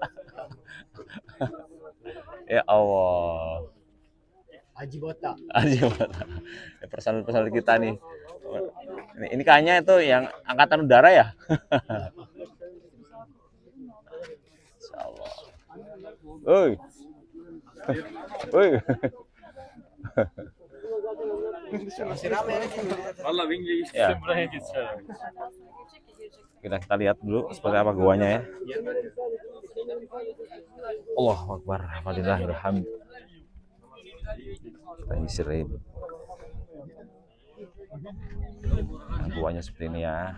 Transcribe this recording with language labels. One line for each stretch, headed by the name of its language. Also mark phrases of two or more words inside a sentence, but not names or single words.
Arabic: Ya Allah.
Indonesian: Haji Bota. Personil kita nih. Ini kayaknya itu yang angkatan udara ya. Insyaallah. Oi.
Turkish: Valla ben geçtim Ya. buraya geçeceğim.
Indonesian: Kita lihat dulu seperti apa goanya ya.
Arabic: Allahu Akbar. Walillahilhamd.
Indonesian: Kita nyisirin. Goanya seperti ini ya.